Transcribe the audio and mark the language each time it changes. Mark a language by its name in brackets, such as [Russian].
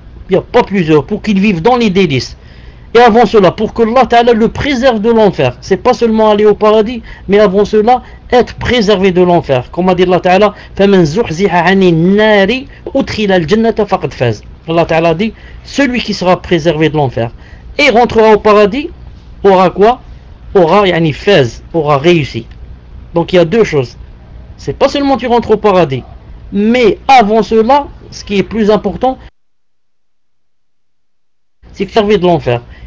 [French] Il n'y a pas plus heureux pour qu'il vive dans les délices. Et avant cela, pour que Allah Ta'ala le préserve de l'enfer. C'est pas seulement aller au paradis, mais avant cela, être préservé de l'enfer. Comme a dit Allah Ta'ala, [Arabic] فَمَنْ زُحْزِحَ عَنِ النَّارِ أُدْخِلَ الْجَنَّةَ فَقَدْ فَازَ. [French] Allah Ta'ala dit, celui qui sera préservé de l'enfer et rentrera au paradis, aura quoi? Aura, yani, faz, aura réussi. Donc il y a deux choses. C'est pas seulement tu rentres au paradis, mais avant cela, ce qui est plus important, c'est servi de l'enfer.